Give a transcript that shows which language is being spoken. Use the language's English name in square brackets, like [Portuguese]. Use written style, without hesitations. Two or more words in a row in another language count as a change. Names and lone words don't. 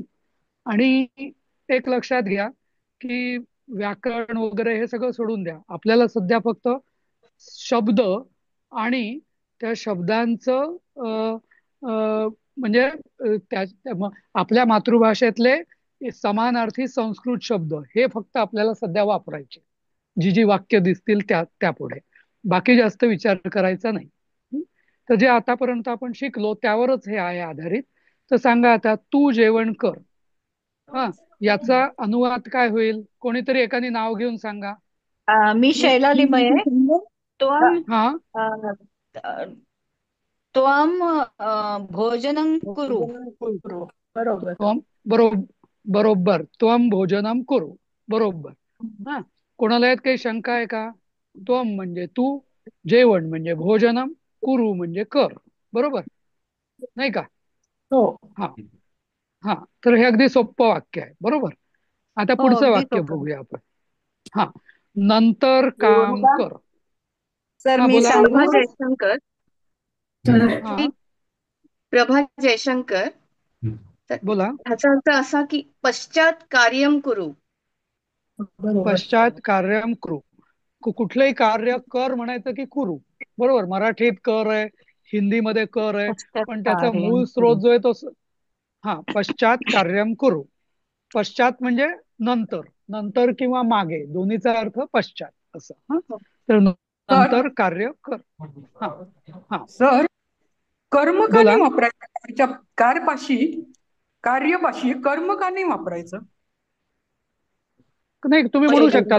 [Marathi] आणि एक लक्षात घ्या की व्याकरण वगैरे हे सगळं सोडून द्या, आपल्याला सध्या फक्त शब्द आणि त्या शब्दांचं म्हणजे आपल्या मातृभाषेतले समानार्थी संस्कृत शब्द हे फक्त आपल्याला सध्या वापरायचे, जी जी वाक्य दिसतील त्या पुढे, बाकी जास्त विचार करायचा नाही. तर जे आतापर्यंत आपण शिकलो त्यावरच हे आहे आधारित. तर सांगा आता, तू जेवण कर, हा याचा अनुवाद काय होईल? कोणीतरी एकाने नाव घेऊन सांगा. मी शैला लिमये. त्वं हा [Sanskrit] त्वं भोजनं कुरु. [Marathi] बरोबर. बरोबर, [Sanskrit] त्वम भोजनम कुरु, [Marathi] बरोबर. हा, कोणाला यात काही शंका आहे का? त्वम म्हणजे तू, जेवण म्हणजे भोजनम, कुरु म्हणजे कर, बरोबर नाही का? हो. हा हा, तर हे अगदी सोपं वाक्य आहे, बरोबर. आता हो, पुढचं अगदी वाक्य सोपं. बघूया आपण. हा, नंतर काम कर. सर हा मी बोला. सांगू? प्रभा जयशंकर. हा प्रभा जयशंकर. तर बोला. ह्याचा अर्थ असा की [Sanskrit] पश्चात कार्यम कुरु. [Marathi] बरोबर. [Sanskrit] पश्चात कार्यम कुरु. [Marathi] कुठलंही कार्य कर म्हणायचं की कुरु, बरोबर. मराठीत कर आहे, हिंदीमध्ये कर आहे, पश्चात पण त्याचा कार्यम मूळ कुरु. स्रोत जो आहे तो हा [Sanskrit] पश्चात कार्यम कुरु. [Marathi] पश्चात म्हणजे नंतर, नंतर किंवा मागे दोन्हीचा अर्थ पश्चात असं. हा, तर नंतर कार्य कर. हा हा सर, कर्म का बोला. नाही वापरायचं? त्याच्या कार्यपाशी कर्म का नाही वापरायचं? नाही, तुम्ही म्हणू शकता ना